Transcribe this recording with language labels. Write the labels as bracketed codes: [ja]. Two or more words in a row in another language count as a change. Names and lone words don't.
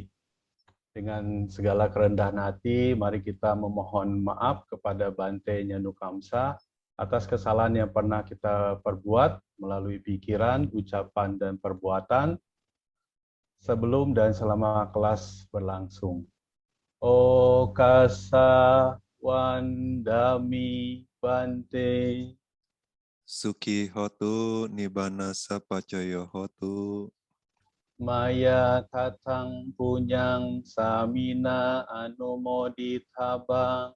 [id] Dengan segala kerendahan hati, mari kita memohon maaf kepada Bante Nyanukamsa atas kesalahan yang pernah kita perbuat melalui pikiran, ucapan, dan perbuatan sebelum dan selama kelas berlangsung. [pi] Okasa Wandami Bante. Suki hotu nibbana sapaccaya hotu. Maya tatang punyang samina anumoditabang.